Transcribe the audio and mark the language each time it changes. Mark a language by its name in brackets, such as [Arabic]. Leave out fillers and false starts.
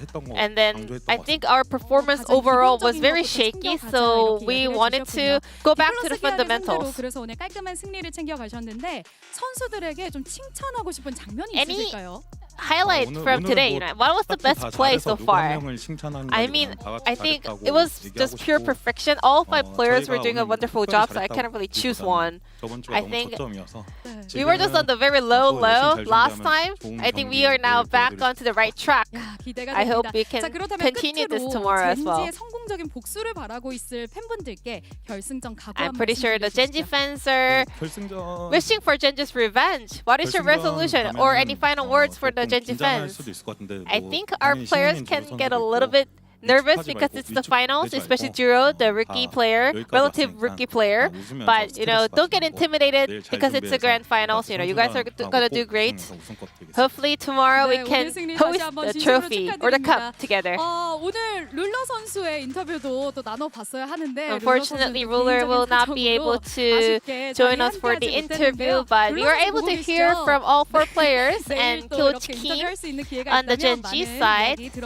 [English] And then I think our performance overall was very shaky, so we wanted to go back to the fundamentals. [Korean] 그래서 오늘 깔끔한 승리를 챙겨 가셨는데 선수들에게 좀 칭찬하고 싶은 장면이 있으실까요? [English] Highlight from today, you know, what was the best play so far? I mean, I think it was just pure perfection. All 5 players were doing a wonderful job, so I can't really choose one. I think we were just on the very low last time. I think we are now back onto the right track. I hope we can continue this tomorrow as well. [Korean] 성공적인 복수를 바라고 있을 팬분들께 결승전 각오 [English] I'm pretty sure the Genji fans are wishing for Genji's revenge. What is your resolution or any final words for the Genji fans? I think our players can get a little bit nervous because it's the finals, especially Juro, the rookie player, relative rookie player. But you know, don't get intimidated because it's the grand finals. You know, you guys are gonna do great. Hopefully tomorrow we can hoist the trophy or the cup together. [Korean] 오늘 룰러 선수의 인터뷰도 또 나눠봤어야 하는데 [English] Unfortunately, Ruler will not be able to join us for the interview, but we were able to hear from all 4 players and Coach Keen on the Genji side.